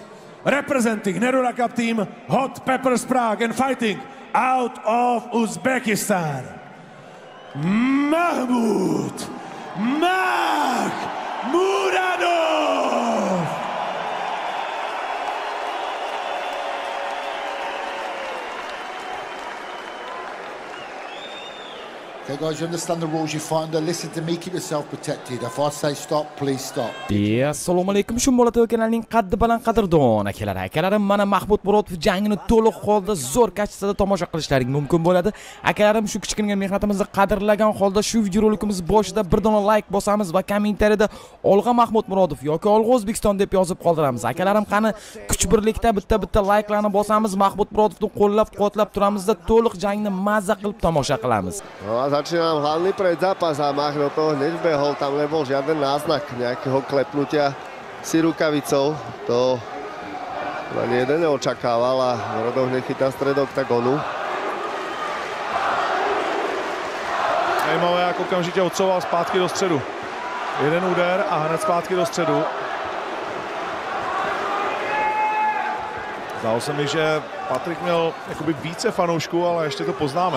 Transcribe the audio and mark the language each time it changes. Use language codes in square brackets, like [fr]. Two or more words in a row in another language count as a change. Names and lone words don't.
[en] Representing Nerura Cup team Hot Peppers Prague and fighting out of Uzbekistan, Mahmoud Makhmuradov. Okay guys, you understand the rules, you find her, listen to me, keep yourself protected. If I say stop, please stop. [uz] Assalomu alaykum, shum bo'ladi kanalning qaddi baland qadrdon akalarim, mana Mahmud Murodov jangini to'liq holda zo'r kachesida tomosha qilishlaring mumkin bo'ladi. Akalarim, shu kichkina mehnatimizni qadrlagan holda shu videorolikimiz boshida bir dona like bosamiz va kommentariyada Olg'a Mahmud Murodov yoki Olg'a O'zbekiston deb yozib qoldiramiz. Akalarim, qani kuch birlikda bitta like'larni bosamiz, Mahmud Murodovni qo'llab-quvvatlab turamizda to'liq jangni mazza qilib tomosha qilamiz. [sk] Začínam hlavný predzápas a Mach do toho hneď behol, tam nebol žiaden náznak nejakého klepnutia si rukavicou. To ani jeden neočakával a Murodov hneď chytá stred oktagonu. [cs] Zajímavé, jak okamžitě odsouval zpátky do středu. Jeden úder a hned zpátky do středu. Zdálo se mi, že Patrik měl jakoby více fanoušků, ale ještě to poznáme.